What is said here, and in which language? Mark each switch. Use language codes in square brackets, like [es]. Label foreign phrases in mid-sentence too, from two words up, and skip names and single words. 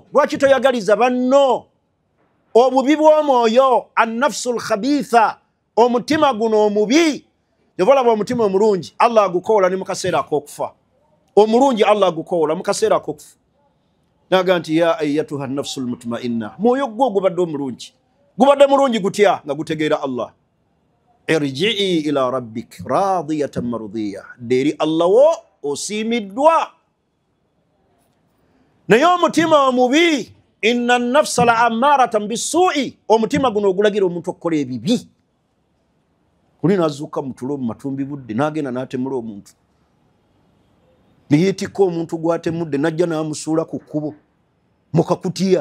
[lg] Lwaki toyagaliza banno? Obubi bw'omwoyo, [ar] النفس الخبيثة, [lg] omutima guno omubi. Yavolaba omutima omulungi, Allah agukoola ne mu kaseera ak'okufa. Omulungi Allah agukoola mu kaseera ak'okufa. Naga nti [ar] يا أيتها النفس المطمئنة. [lg] Mwoyo gwo gubadde omulungi. Gubadde mulungi gutya nga gutegeera Allah. [ar] ارجعي إلى ربك راضية مرضية. [lg] Deri Allah wo osiimiddwa. Naye omutima omubi, [ar] إن النفس لأمارة بالسوء. [lg] Omutima guno ogulagira omuntu okukola ebibi. Kuli nazuuka mu tulo mu matumbi budde n'agenda n'atemula omuntu. Ne yeetikka omuntu gw'atemudde n'ajja n'amusuula ku kkubo mu kakutiya.